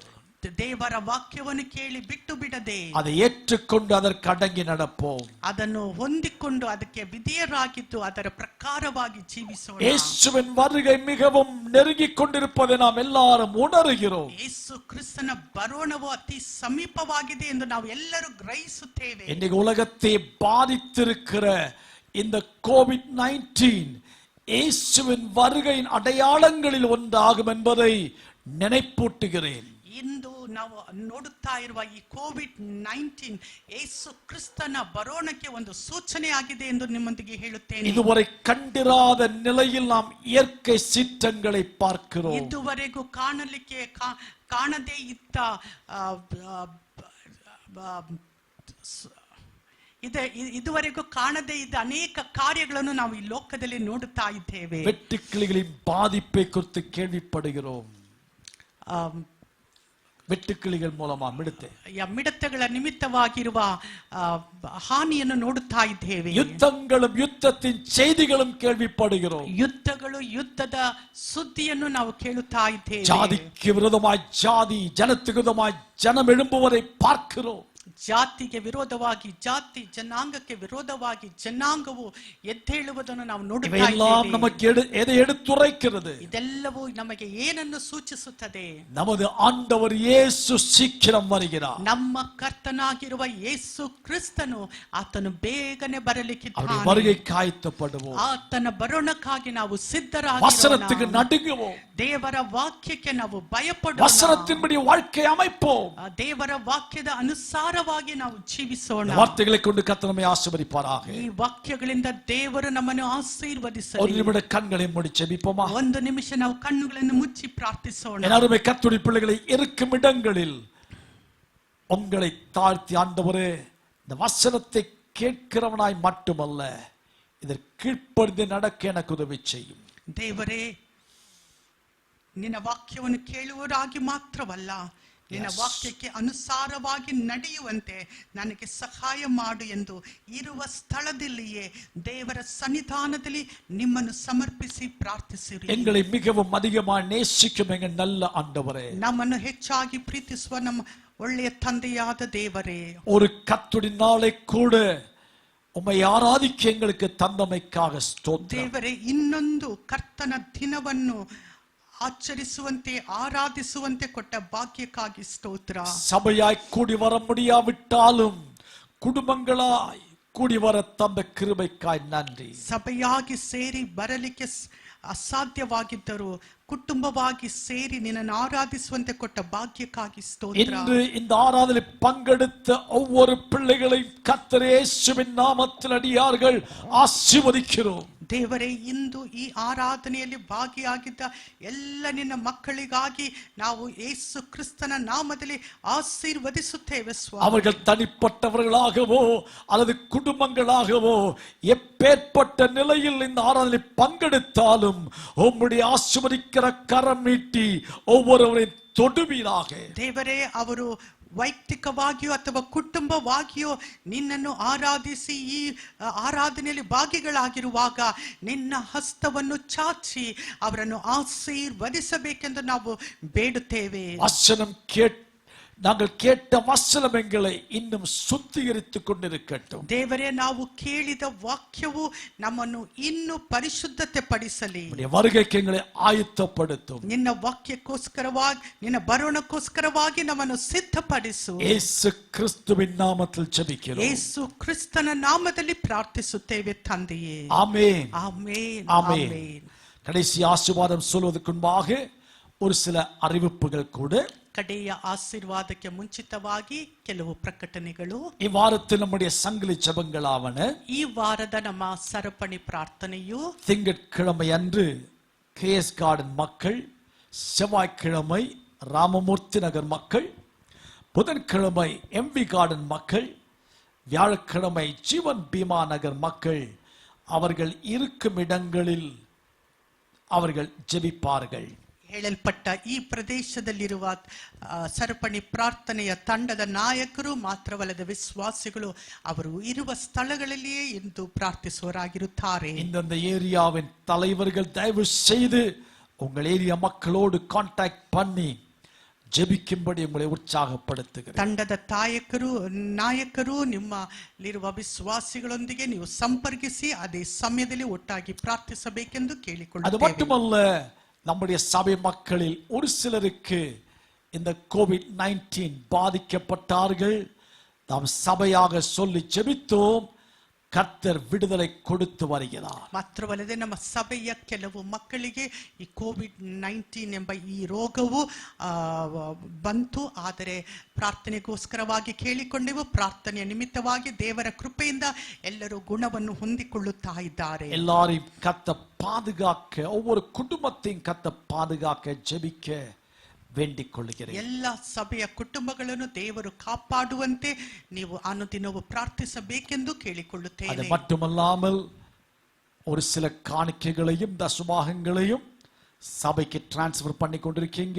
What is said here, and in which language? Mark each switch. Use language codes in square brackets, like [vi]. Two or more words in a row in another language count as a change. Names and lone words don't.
[kn] ದೇವರ ವಾಕ್ಯವನ್ನು ಕೇಳಿ ಬಿಟ್ಟು ಬಿಡದೆ [ta] அதை ஏற்றுக்கொண்டு அதற்கு அடங்கி நடப்போம். [kn] ಅದನ್ನು ಹೊಂದಿಕೊಂಡು ಅದಕ್ಕೆ ವಿಧೇಯರಾಗಿದ್ದು ಅದರ ಪ್ರಕಾರವಾಗಿ ಜೀವಿಸೋಣ. [ta] இயேசுவின் வருகை மிகவும் நெருங்கிக் கொண்டிருப்பதை நாம் எல்லாரும் உணர்கிறோம். [kn] ಯೇಸು ಕ್ರಿಸ್ತನ ಬರೋಣವು ಅತಿ ಸಮೀಪವಾಗಿದೆ ಎಂದು ನಾವು ಎಲ್ಲರೂ ಗ್ರಹಿಸುತ್ತೇವೆ. [ta] இன்னைக்கு உலகத்தை பாதித்திருக்கிற இந்த கோவிட்-19 இயேசுவின் வருகையின் அடையாளங்களில் ஒன்றாகும் என்பதை நினைப்பூட்டுகிறேன். [kn] ಇಂದು ನಾವು ನೋಡುತ್ತಾ ಇರುವ ಈ ಕೋವಿಡ್-19 ಯೇಸು ಕ್ರಿಸ್ತನ ಬರೋಣಕ್ಕೆ ಒಂದು ಸೂಚನೆ ಆಗಿದೆ ಎಂದು ನಿಮ್ಮೊಂದಿಗೆ ಹೇಳುತ್ತೇನೆ. [ta] இதுவரை கண்டிராத நிலையில் நாம் இயற்கை சீற்றங்களை பார்க்கிறோம். [kn] ಇದುವರೆಗೂ ಕಾಣದೇ ಇದ್ದ ಇದುವರೆಗೂ ಕಾಣದೇ ಇದ್ದ ಅನೇಕ ಕಾರ್ಯಗಳನ್ನು ನಾವು ಈ ಲೋಕದಲ್ಲಿ ನೋಡುತ್ತಾ ಇದ್ದೇವೆ. [ta] வெட்டுக்கிளிகளின் பாதிப்பை குறித்து கேள்விப்படுகிறோம். வெட்டுக்கிளிகள் மூலமா [kn] ಮಿಡತೆಗಳ ನಿಮಿತ್ತವಾಗಿರುವ ಹಾನಿಯನ್ನು ನೋಡುತ್ತಾ ಇದ್ದೇವೆ. [ta] யுத்தங்களும் யுத்தத்தின் செய்திகளும் கேள்விப்படுகிறோம். [kn] ಯುದ್ಧಗಳು ಯುದ್ಧದ ಸುದ್ದಿಯನ್ನು ನಾವು ಕೇಳುತ್ತಾ ಇದ್ದೇವೆ. [ta] ஜாதிக்கு விரோதமாய் ஜாதி, ஜனத்துக்கு விரோதமாய் ஜனம் எழும்புவதை பார்க்கிறோம். [kn] ಜಾತಿಗೆ ವಿರೋಧವಾಗಿ ಜಾತಿ, ಜನಾಂಗಕ್ಕೆ ವಿರೋಧವಾಗಿ ಜನಾಂಗವು ಎದ್ದೇಳುವುದನ್ನು ನಾವು ನೋಡುತ್ತಾ ಇದ್ದೇವೆ. [ta] நமக்கு எதை எடுத்துரைக்கிறது? [kn] ಇದೆಲ್ಲವೂ ನಮಗೆ ಏನನ್ನು ಸೂಚಿಸುತ್ತದೆ? [ta] நமது ஆண்டவர் இயேசு சீக்கிரம் வருகிறார். [kn] ನಮ್ಮ ಕರ್ತನಾಗಿರುವ ಯೇಸು ಕ್ರಿಸ್ತನು ಆತನು ಬೇಗನೆ ಬರಲಿಕ್ಕಿದ್ದಾನೆ. [ta] வருகைக்கு ஆயத்தப்படுவோம். [kn] ಆತನ ಬರೋಣಕ್ಕಾಗಿ ನಾವು ಸಿದ್ಧರಾಗಿರೋಣ. [ta] வசனத்துக்கு நடுங்குவோம். [kn] ದೇವರ ವಾಕ್ಯಕ್ಕೆ ನಾವು ಭಯಪಡೋಣ. [ta] வசனத்தின்படி வாழ்க்கை அமைப்போம். [kn] ದೇವರ ವಾಕ್ಯದ ಅನುಸಾರವಾಗಿ ನಾವು ಜೀವಿಸೋಣ. [ta] வார்த்தைகளை கொண்டு கர்த்தர் நம்மை ஆசீர்வதிப்பாராக. [kn] ಈ ವಾಕ್ಯಗಳಿಂದ ದೇವರು ನಮ್ಮನ್ನು ಆಶೀರ್ವದಿಸಲಿ. [ta] ஒரு நிமிட கண்களை மூடி ஜெபிப்போமா? [kn] ಒಂದು ನಿಮಿಷ ನಾವು ಕಣ್ಣುಗಳನ್ನು ಮುಚ್ಚಿ ಪ್ರಾರ್ಥಿಸೋಣ. [ta] என் அருமை கர்த்தருடைய பிள்ளைகளை இருக்கும் இடங்களில் உங்களை தாழ்த்தி, ஆண்டவரே, இந்த வசனத்தை கேட்கிறவனாய் மட்டுமல்ல, இதற்கு கீழ்ப்படிந்து நடக்க எனக்கு உதவி செய்யும். [kn] ದೇವರೇ, ನಿನ್ನ ವಾಕ್ಯವನ್ನು ಕೇಳುವವರಾಗಿ ಮಾತ್ರವಲ್ಲ, ನಿನ್ನ ವಾಕ್ಯಕ್ಕೆ ಅನುಸಾರವಾಗಿ ನಡೆಯುವಂತೆ ನನಗೆ ಸಹಾಯ ಮಾಡು ಎಂದು ಇರುವ ಸ್ಥಳದಲ್ಲಿಯೇ ದೇವರ ಸನ್ನಿಧಾನದಲ್ಲಿ ನಿಮ್ಮನ್ನು ಸಮರ್ಪಿಸಿ ಪ್ರಾರ್ಥಿಸಿರಿ. [ta] எங்களை மிகவும் அதிகமாக நேசிக்கும் எங்கள் நல்ல ஆண்டவரே, [kn] ನಮ್ಮನ್ನು ಹೆಚ್ಚಾಗಿ ಪ್ರೀತಿಸುವ ನಮ್ಮ ಒಳ್ಳೆಯ ತಂದೆಯಾದ ದೇವರೇ, [ta] ஒரு கர்த்தருடைய நாளை கூட உம்மை ஆராதிக்க எங்களுக்கு தந்தமைக்காக ஸ்தோத்திரம். [kn] ದೇವರೇ, ಇನ್ನೊಂದು ಕರ್ತನ ದಿನವನ್ನು ಆಚರಿಸುವಂತೆ ಆರಾಧಿಸುವಂತೆ ಕೊಟ್ಟ ಭಾಗ್ಯಕ್ಕಾಗಿ ಸ್ತೋತ್ರ. [ta] சபையாய் கூடி வர முடியாவிட்டாலும் குடும்பங்களாய் கூடி வர தந்த கிருபைக்காய் நன்றி. [kn] ಸಭೆಯಾಗಿ ಸೇರಿ ಬರಲಿಕ್ಕೆ ಅಸಾಧ್ಯವಾಗಿದ್ದರು ಕುಟುಂಬವಾಗಿ ಸೇರಿ ನಿನ್ನನ್ನು ಆರಾಧಿಸುವಂತೆ ಕೊಟ್ಟ ಭಾಗ್ಯಕ್ಕಾಗಿ ಸ್ತೋತ್ರ. [ta] இன்று இந்த ஆராதனை பங்கெடுத்த ஒவ்வொரு பிள்ளைகளையும் கர்த்தர் இயேசுவின் நாமத்தில் அடியார்கள் ஆசீர்வதிக்கிறோம். [kn] ದೇವರೇ, ಇಂದು ಈ ಆರಾಧನೆಯಲ್ಲಿ ಭಾಗಿಯಾಗಿದ್ದ ಎಲ್ಲ ನಿನ್ನ ಮಕ್ಕಳಿಗಾಗಿ ನಾವು ಯೇಸು ಕ್ರಿಸ್ತನ ನಾಮದಲ್ಲಿ ಆಶೀರ್ವದಿಸುತ್ತೇವೆ ಸ್ವಾಮಿ. [ta] அவர்கள் தனிப்பட்டவர்களாகவோ அல்லது குடும்பங்களாகவோ எப்பேற்பட்ட நிலையில் இந்த ஆராதனை பங்கெடுத்தாலும் உம்முடைய ஆசீர்வதிக்கிற கரம் நீட்டி ஒவ்வொருவரையும் தொடுவீராக. [kn] ದೇವರೇ, ಅವರು ವೈಯಕ್ತಿಕವಾಗಿಯೋ ಅಥವಾ ಕುಟುಂಬವಾಗಿಯೋ ನಿನ್ನನ್ನು ಆರಾಧಿಸಿ ಈ ಆರಾಧನೆಯಲ್ಲಿ ಭಾಗಿಗಳಾಗಿರುವಾಗ ನಿನ್ನ ಹಸ್ತವನ್ನು ಚಾಚಿ ಅವರನ್ನು ಆಶೀರ್ವದಿಸಬೇಕೆಂದು ನಾವು ಬೇಡುತ್ತೇವೆ. [ta] வசனம் நாங்கள் கேட்ட வசனம் எங்களை இன்னும் சுத்திகரித்துக் கொண்டிருக்கட்டும். [kn] ದೇವರೇ, ನಾವು ಕೇಳಿದ ವಾಕ್ಯವು ನಮ್ಮನ್ನು ಇನ್ನೂ ಪರಿಶುದ್ಧತೆ ಪಡಿಸಲಿ. [ta] வருகைக்கு எங்களை ஆயத்தப்படுத்தும். [kn] ನಿನ್ನ ವಾಕ್ಯಕ್ಕೋಸ್ಕರವಾಗಿ, ನಿನ್ನ ಬರೋಣಕ್ಕೋಸ್ಕರವಾಗಿ ನಮ್ಮನ್ನು ಸಿದ್ಧಪಡಿಸು. ಯೇಸು ಕ್ರಿಸ್ತುವಿನ ನಾಮದಲ್ಲಿ [ta] ಜಪಿக்கிறோம். [kn] ಯೇಸು ಕ್ರಿಸ್ತನ ನಾಮದಲ್ಲಿ ಪ್ರಾರ್ಥಿಸುತ್ತೇವೆ ತಂದೆಯೇ. [ta] ஆமென். ஆமென். ஆமென். ஆமென். கடைசி ஆசீர்வாதம் சொல்வதற்கு முன்பாக ஒரு சில அறிவிப்புகள் கூட. [kn] ಕಡೆಯ ಆಶೀರ್ವಾದಕ್ಕೆ ಮುಂಚಿತವಾಗಿ ಕೆಲವು ಪ್ರಕಟಣೆಗಳು. [ta] இவ்வாரத்தில் நம்முடைய சங்கிலி ஜெபங்களாவன. [kn] ಈ ವಾರದ ನಮ್ಮ ಸರಪಣಿ ಪ್ರಾರ್ಥನೆಯು [ta] திங்கட்கிழமை அன்று கேஎஸ் கார்டன் மக்கள், செவ்வாய்க்கிழமை ராமமூர்த்தி நகர் மக்கள், புதன்கிழமை எம்வி கார்டன் மக்கள், வியாழக்கிழமை ஜீவன் பீமா நகர் மக்கள் அவர்கள் இருக்கும் இடங்களில் அவர்கள் ஜெபிப்பார்கள். [kn] ಹೇಳಲ್ಪಟ್ಟ ಈ ಪ್ರದೇಶದಲ್ಲಿರುವ ಸರಪಣಿ ಪ್ರಾರ್ಥನೆಯ ತಂಡದ ನಾಯಕರು ಮಾತ್ರವಲ್ಲದೆ ವಿಶ್ವಾಸಿಗಳು ಅವರು ಇರುವ ಸ್ಥಳಗಳಲ್ಲಿಯೇ ಎಂದು ಪ್ರಾರ್ಥಿಸುವರಾಗಿರುತ್ತಾರೆ. [ta] இந்த ஏரியாவின் தலைவர்கள் தயவு செய்து உங்கள் ஏரியா மக்களோடு கான்டாக்ட் பண்ணி ஜெபிக்கும்படி உங்களை உற்சாகப்படுத்துகிறேன். [kn] ತಂಡದ ನಾಯಕರು ನಿಮ್ಮಲ್ಲಿರುವ ವಿಶ್ವಾಸಿಗಳೊಂದಿಗೆ ನೀವು ಸಂಪರ್ಕಿಸಿ ಅದೇ ಸಮಯದಲ್ಲಿ ಒಟ್ಟಾಗಿ ಪ್ರಾರ್ಥಿಸಬೇಕೆಂದು ಕೇಳಿಕೊಳ್ಳುತ್ತೇವೆ. [ta] அது மட்டுமல்ல, நம்முடைய சபை மக்களில் ஒரு சிலருக்கு இந்த COVID-19 பாதிக்கப்பட்டார்கள். நாம் சபையாக சொல்லி ஜெபித்தோம். கர்த்தர் விடுதலை கொடுத்து வருகிறார். [kn] ಮಾತ್ರವಲ್ಲದೆ ನಮ್ಮ ಸಭೆಯ ಕೆಲವು ಮಕ್ಕಳಿಗೆ ಈ COVID-19 ಎಂಬ ಈ ರೋಗವು ಬಂತು. ಆದರೆ ಪ್ರಾರ್ಥನೆಗೋಸ್ಕರವಾಗಿ ಕೇಳಿಕೊಂಡೆವು. ಪ್ರಾರ್ಥನೆಯ ನಿಮಿತ್ತವಾಗಿ ದೇವರ ಕೃಪೆಯಿಂದ ಎಲ್ಲರೂ ಗುಣವನ್ನು ಹೊಂದಿಕೊಳ್ಳುತ್ತಾ ಇದ್ದಾರೆ. [ta] எல்லாரையும் கர்த்தர் பாதுகாக்க, ஒவ்வொரு குடும்பத்தையும் கர்த்தர் பாதுகாக்க ஜெபிக்க வேண்டிக் கொள்கிறேன். [kn] ಎಲ್ಲ ಸಭೆಯ ಕುಟುಂಬಗಳನ್ನು ದೇವರು ಕಾಪಾಡುವಂತೆ ನೀವು ಅನುದಿನವೂ ಪ್ರಾರ್ಥಿಸಬೇಕೆಂದು ಕೇಳಿಕೊಳ್ಳುತ್ತೇನೆ. [ta] அது மட்டுமல்லாமல் ஒரு சில காணிக்கைகளையும் தசமாகங்களையும் சபைக்கு டிரான்ஸ்ஃபர் பண்ணி கொண்டிருக்கீங்க.